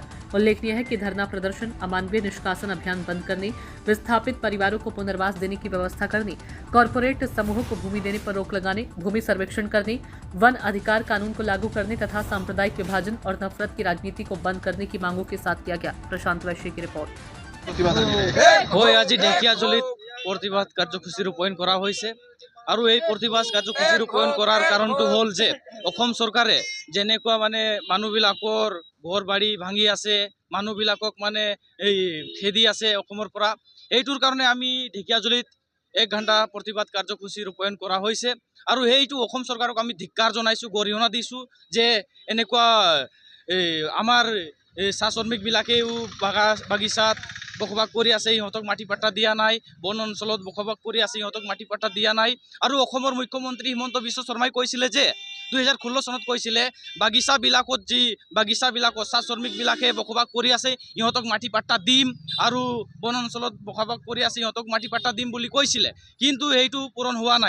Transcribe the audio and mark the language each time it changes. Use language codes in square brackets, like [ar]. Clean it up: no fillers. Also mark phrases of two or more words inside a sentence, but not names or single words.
[hi] उल्लेखनीय है कि धरना प्रदर्शन अमानवीय निष्कासन अभियान बंद करने, विस्थापित परिवारों को पुनर्वास देने की व्यवस्था करने, कॉरपोरेट समूहों को भूमि देने पर रोक लगाने, भूमि सर्वेक्षण करने, वन अधिकार कानून को लागू करने तथा सांप्रदायिक विभाजन और नफरत की राजनीति को बंद करने की मांगों के साथ किया गया। प्रशांत वैश्य की रिपोर्ट। [as] আজি ঢেকিয়াজুলিত প্ৰতিবাদ কাৰ্যসূচী ৰূপায়ন কৰা হৈছে আৰু এই প্ৰতিবাদ কাৰ্যসূচী ৰূপায়ন কৰাৰ कारणটো হ'ল যে অসম চৰকাৰে যেনেকুৱা মানে মানুহবিলাকৰ ঘৰ বাৰী ভাঙি আছে, মানুহবিলাকক মানে এই খেদি আছে অসমৰ পৰা, এইটোৰ কাৰণে আমি ঢেকিয়াজুলিত 1 ঘণ্টা প্ৰতিবাদ কাৰ্যসূচী ৰূপায়ন কৰা হৈছে আৰু এইটো অসম চৰকাৰক আমি ধিক্কাৰ জনাইছো, গৰিহণা দিছো যে এনেকুৱা আমাৰ চাহ শ্ৰমিকবিলাকেও বাগিচাত বসবাস কৰি আছে, ইহঁতক মাটি পাট্টা দিয়া নাই, বন অঞ্চলত বসবাস কৰি আছে, ইহঁতক মাটি পাট্টা দিয়া নাই। আৰু অসমৰ মুখ্যমন্ত্ৰী হিমন্ত বিশ্ব শৰ্মাই কৈছিলে যে 2016 চনত কৈছিলে বাগিচাবিলাকত যি বাগিচাবিলাকত চাহ শ্ৰমিকবিলাকে বসবাস কৰি আছে ইহঁতক মাটি পাট্টা দিম আৰু বন অঞ্চলত বসবাস কৰি আছে ইহঁতক মাটি পাট্টা দিম বুলি কৈছিলে, কিন্তু এইটো পূৰণ হোৱা নাই।